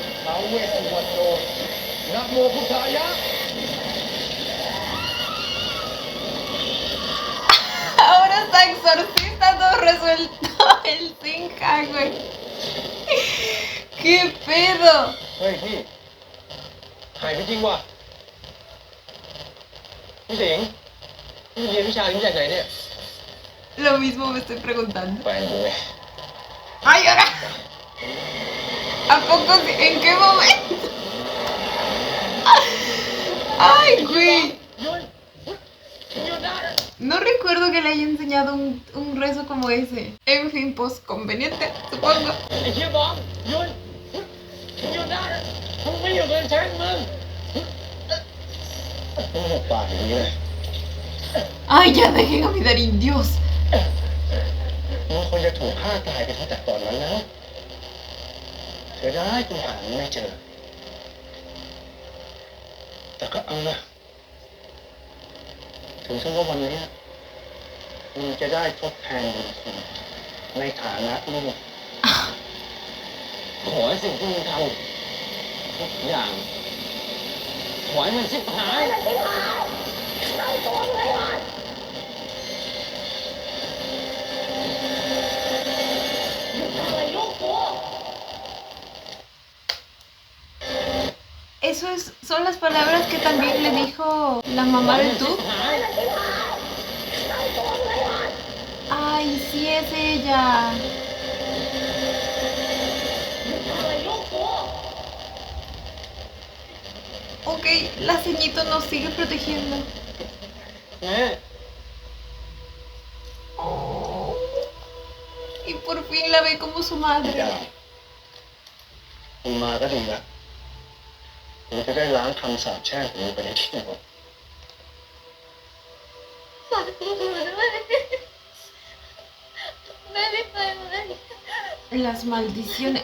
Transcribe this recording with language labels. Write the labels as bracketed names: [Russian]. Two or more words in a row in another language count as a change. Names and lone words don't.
[Spanish] Ahora está exorcista, todo resuelto. El Sinja, güey. ¿Qué pedo? [Thai] เฮ้ยพี่หายไปจริงว่ะพี่สิงห์พี่เรียนวิชานี้มาจากไหนเนี่ย [Spanish] Lo mismo me estoy preguntando. [Thai] แฟนกูไง [Spanish] ¡Ay, ahora! ¿A poco? ¿En qué momento? ¡Ay, güey! No recuerdo que le haya enseñado un rezo como ese. En fin, pues conveniente, supongo. [Thai] ไอ้เชี่ยบอมหยุดหยุดได้มึงไม่หยุดเลยแช่งมึงมึงหกปากอย่างนี้เลย [Spanish] ¡Ay, ya dejen a mi Darín, Dios! [Thai] มึงควรจะถูกฆ่าตายไปตั้งแต่ตอนนั้นแล้วเสียดายกูหามึงไม่เจอแต่ก็เอานะถึงเชื่อว่าวันนี้มึงจะได้ทดแทนบุญคุณในฐานะลูกขอให้สิ่งที่มึงทำทุกอย่างขอให้มันสิ้นหาย [Spanish] Son las palabras que también le dijo la mamá de tú. ¡Ay, sí es ella! Ok, la ceñito nos sigue protegiendo. Oh. Y por fin la ve como su madre. [Thai] มึงมาก็ดีนะมึงจะได้ล้างคำสาปแช่งของมึงไปในที่หมด ฝากตัวด้วยแม่ไม่ไปเลย [Spanish] Las maldiciones.